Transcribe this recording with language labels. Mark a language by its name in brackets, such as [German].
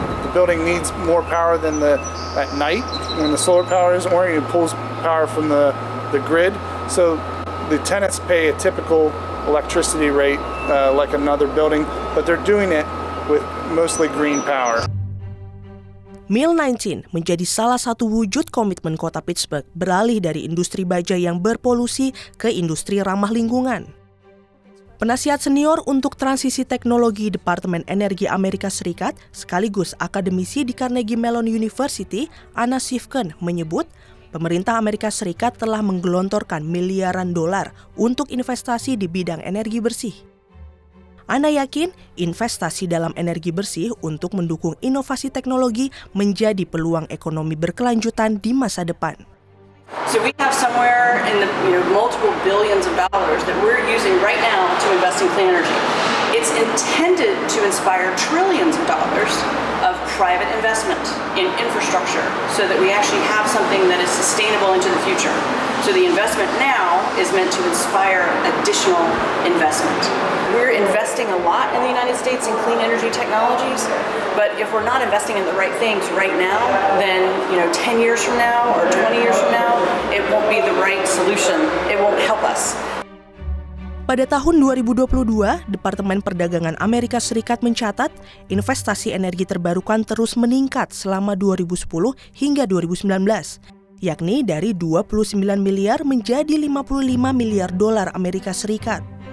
[English] the building needs more power than at night when the solar power isn't working. It pulls power from the grid. So the tenants pay a typical electricity rate like another building, but they're doing it with mostly green power. [Indonesian] Mill19 menjadi salah satu wujud komitmen kota Pittsburgh beralih dari industri baja yang berpolusi ke industri ramah lingkungan. Penasihat senior untuk transisi teknologi Departemen Energi Amerika Serikat sekaligus akademisi di Carnegie Mellon University, Anna Sifkin, menyebut pemerintah Amerika Serikat telah menggelontorkan miliaran dolar untuk investasi di bidang energi bersih. Ana yakin investasi dalam energi bersih untuk mendukung inovasi teknologi menjadi peluang ekonomi berkelanjutan di masa depan. [English] So we have somewhere in the multiple billions of dollars that we're using right now to invest in clean energy. It's intended to inspire trillions of dollars of private investment in infrastructure so that we actually have something that is sustainable into the future. So the investment now is meant to inspire additional investment. We're investing a lot in the United States in clean energy technologies, but if we're not investing in the right things right now, then 10 years from now or 20 years from now, it won't be the right solution. It won't help us. [Indonesian] Pada tahun 2022, Departemen Perdagangan Amerika Serikat mencatat investasi energi terbarukan terus meningkat selama 2010 hingga 2019, yakni dari 29 miliar menjadi 55 miliar dolar Amerika Serikat.